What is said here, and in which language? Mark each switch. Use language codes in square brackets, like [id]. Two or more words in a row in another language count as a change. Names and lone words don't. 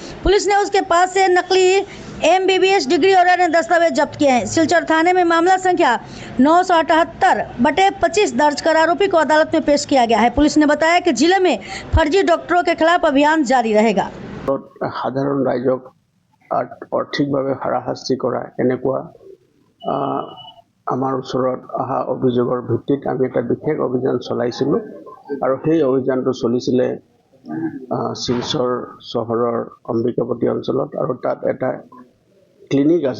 [hi] पुलिस ने उसके पास से नकली MBBS डिग्री और अन्य दस्तावेज जब्त किए हैं। सिलचर थाने में मामला संख्या 978/25 दर्ज कर आरोपी को अदालत में पेश किया गया है। पुलिस ने बताया कि जिले में फर्जी डॉक्टरों के खिलाफ अभियान जारी रहेगा। [as] সাধাৰণ ৰাইজক আৰ্থিকভাৱে হাৰাশাস্তি কৰা এনেকুৱা আমাৰ ওচৰত অহা অভিযোগৰ ভিত্তিত আমি এটা বিশেষ অভিযান চলাইছিলোঁ আৰু সেই অভিযানটো চলিছিলে শিলচৰ চহৰৰ অম্বিকাপট্টি অঞ্চলত আৰু তাত এটা ক্লিনিক আছে।